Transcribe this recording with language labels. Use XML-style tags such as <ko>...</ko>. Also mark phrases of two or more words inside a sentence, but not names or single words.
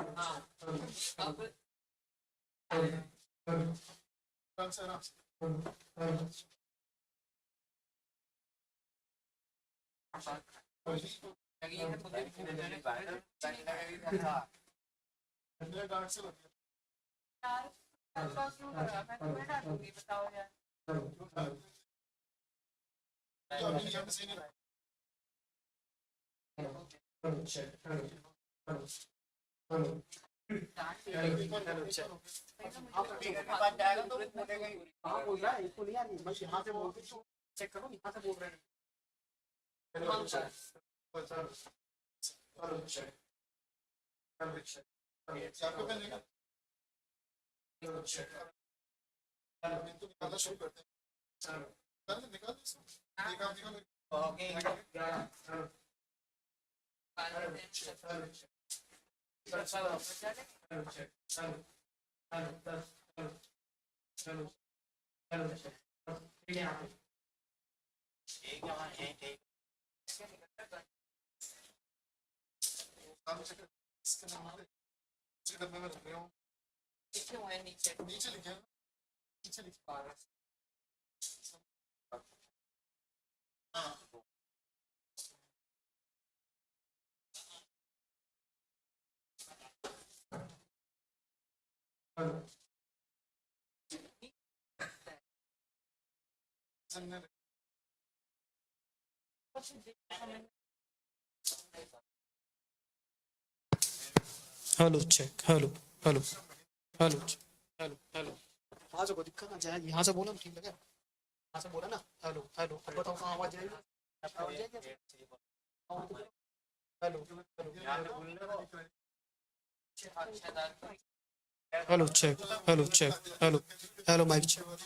<hi>हाँ. आराम से, आराम से. बताओ यार.</hi> <en>Hello, check. Hello, hello, hello. Hello, check.</en> <hi>हाँ बोल रहा है, इसको नहीं आ रही. बस यहाँ से बोल दो, चेक करो, यहाँ से बोल रहे हैं.</hi> <en>Hello, check. Hello, check. Hello, check. Hello, check. Hello,</en> <hi>निकालना शुरू करते हैं. निकाल दो इसको. एक आप निकालो.</hi> <en>Okay. Hello. Hello, check. Hello, check. Hello, check. Hello, check. Hello. Hello, hello. Hello. Hello, check.</en> <hi>यहाँ पे. एक यहाँ एक. काम से इसके नाम पे इसी डब्बे में रख रहे हो. नीचे हुए नीचे. नीचे लिखे हैं. नीचे लिखे पा रहे हैं.</hi> <en>Hello. Hello, check. Hello, hello, hello, hello, hello.</en> <hi>वहाँ से कोई दिक्कत ना जाए. यहाँ से बोला ठीक लगे. यहाँ से बोला ना.</hi> <en>Hello, hello.</en> <hi>अब बताओ कहाँ आवाज जाएगी.</hi> <en>Hello, hello, check. Hello, check. Hello, hello, mic check.</en>